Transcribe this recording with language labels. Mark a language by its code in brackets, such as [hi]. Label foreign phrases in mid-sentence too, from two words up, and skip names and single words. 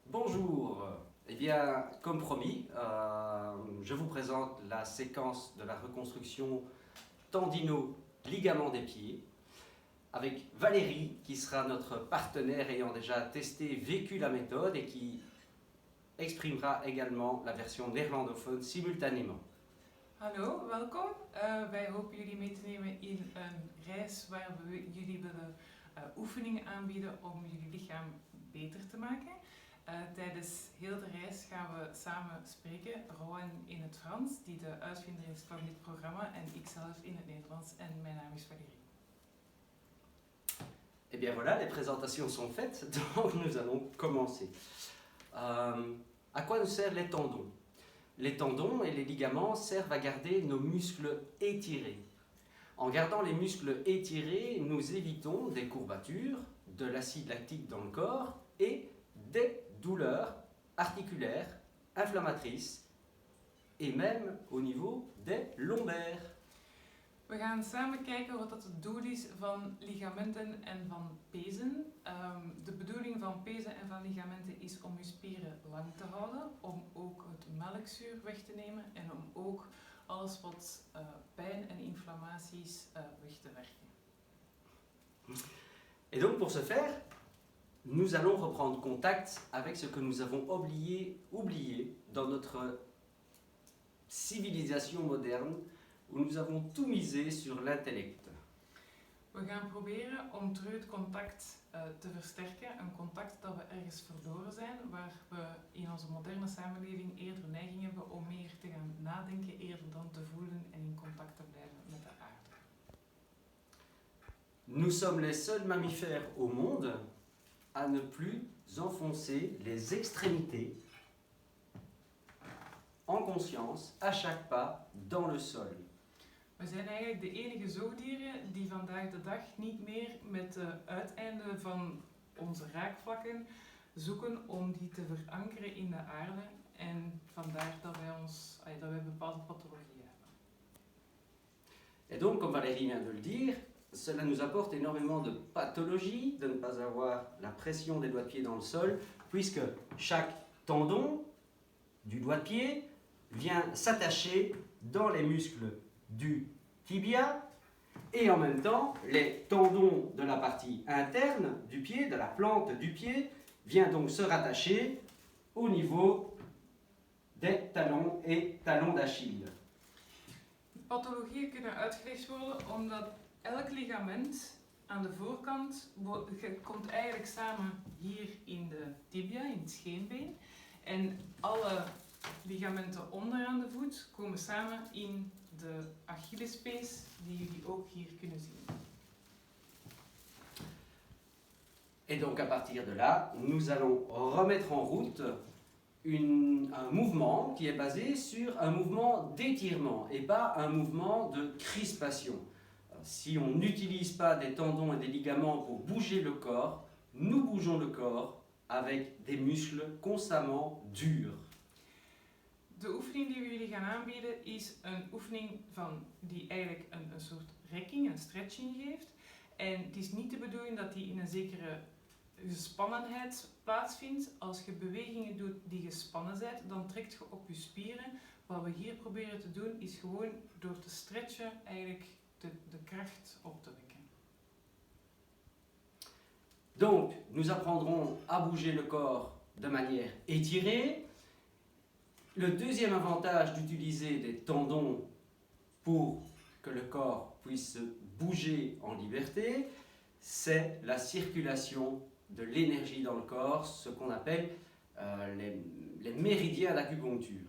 [fr] Bonjour, eh bien comme promis, je vous présente la séquence de la reconstruction tendino-ligament des pieds avec Valérie qui sera notre partenaire ayant déjà testé, vécu la méthode et qui exprimera également la version néerlandophone simultanément. [nl] Hallo, welkom. Wij hopen jullie mee te nemen in een reis waar we jullie willen oefeningen aanbieden om jullie lichaam beter te maken. Tijdens heel de reis gaan we samen spreken. Rowan in het Frans, die de uitvinder is van dit programma, en ikzelf in het Nederlands. En mijn naam is Valérie. [fr] Eh bien voilà, les présentations sont faites, donc nous allons commencer. À quoi nous servent les tendons? Les tendons et les ligaments servent à garder nos muscles étirés. En gardant les muscles étirés, nous évitons des courbatures, de l'acide lactique dans le corps et des douleurs articulaires, inflammatrices et même au niveau des lombaires. [nl] We gaan samen kijken wat dat het doel is van ligamenten en van pezen. De bedoeling van pezen en van ligamenten is om je spieren lang te houden, om ook het melkzuur weg te nemen en om ook alles wat pijn en inflammaties weg te werken. [fr] Et donc pour ce faire, nous allons reprendre contact avec ce que nous avons oublié dans notre civilisation moderne, où nous avons tout misé sur l'intellect. [nl] We gaan proberen om terug het contact te versterken, een contact dat we ergens verloren zijn, waar we in onze moderne samenleving eerder neiging hebben om meer te gaan nadenken eerder dan te voelen en in contact te blijven met de aarde. [fr] Nous sommes les seuls mammifères au monde à ne plus enfoncer les extrémités en conscience à chaque pas dans le sol. [nl] We zijn eigenlijk de enige zoogdieren die vandaag de dag niet meer met de uiteinden van onze raakvlakken zoeken om die te verankeren in de aarde, en vandaar dat wij bepaalde pathologieën hebben. [fr] Et donc, comme Valérie vient de le dire, cela nous apporte énormément de pathologies de ne pas avoir la pression des doigts de pied dans le sol, puisque chaque tendon du doigt de pied vient s'attacher dans les muscles du tibia et en même temps les tendons de la partie interne du pied, de la plante du pied, vient donc se rattacher au niveau des talons et talons d'Achille. [nl] Pathologieën kunnen uitgelegd worden omdat elk ligament aan de voorkant komt eigenlijk samen hier in de tibia, in het scheenbeen, en alle ligamenten onderaan de voet komen samen in de Achillespees, die jullie ook hier kunnen zien. [fr] Et donc à partir de là, nous allons remettre en route un mouvement qui est basé sur un mouvement d'étirement et pas un mouvement de crispation. Si on n'utilise pas des tendons et des ligaments pour bouger le corps, nous bougeons le corps avec des muscles constamment durs. [nl] De oefening die we jullie gaan aanbieden is een oefening die eigenlijk een soort rekking, een stretching geeft. En het is niet de bedoeling dat die in een zekere gespannenheid plaatsvindt. Als je bewegingen doet die gespannen zijn, dan trekt je op je spieren. Wat we hier proberen te doen is gewoon door te stretchen eigenlijk de kracht op te wekken. [fr] Donc, nous apprendrons à bouger le corps de manière étirée. Le deuxième avantage d'utiliser des tendons pour que le corps puisse bouger en liberté, c'est la circulation de l'énergie dans le corps, ce qu'on appelle les méridiens d'acupuncture.